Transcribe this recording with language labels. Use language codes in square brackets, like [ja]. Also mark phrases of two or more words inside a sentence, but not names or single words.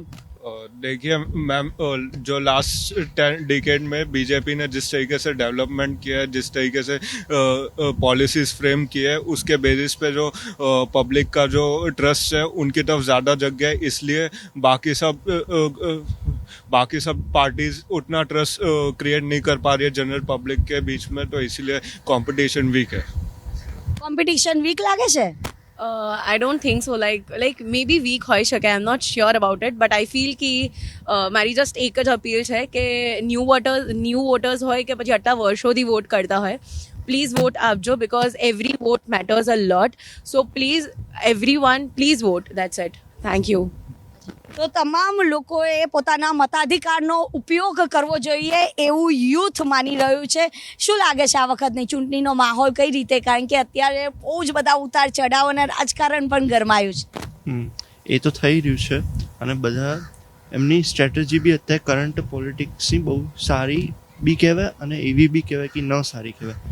[hi] देखिए मैम, जो लास्ट 10 डिकेड में बीजेपी ने जिस तरीके से डेवलपमेंट किया है, जिस तरीके से [en] policies frame [hi] की है, उसके बेसिस पे जो पब्लिक का जो ट्रस्ट है उनकी तरफ ज़्यादा जग गया है. इसलिए बाकी सब पार्टीज उतना [en] trust create [hi] नहीं कर पा रही है [en] general public [hi] के बीच में, तो इसीलिए कंपटीशन वीक है. [en] competition weak [gu] લાગે છે? [en] I don't think so. Like maybe weak [gu] હોઈ શકે. [en] I'm not sure about it, but I feel [gu] कि મારી જસ્ટ એક જ અપીલ છે કે [en] new voters [gu] હોય કે પછી આટલા વર્ષોથી વોટ કરતા હોય, [en] please vote [gu] આપજો, [en] because every vote matters a lot. So please everyone, please vote. That's it. Thank you. [gu] તો તમામ લોકોએ પોતાના મતાધિકારનો ઉપયોગ કરવો જોઈએ એવું યુથ માની રહ્યું છે. શું લાગે છે આ વખતની ચૂંટણીનો માહોલ કઈ રીતે? કારણ કે અત્યારે બહુ જ બધા ઉતાર ચઢાવ અને રાજકારણ પણ ગરમાયું છે. એ તો થઈ રહ્યું છે અને બધા એમની સ્ટ્રેટેજી બી અત્યારે [en] current politics [gu] બહુ સારી બી કહેવાય અને એવી બી કહેવાય કે ન સારી કહેવાય.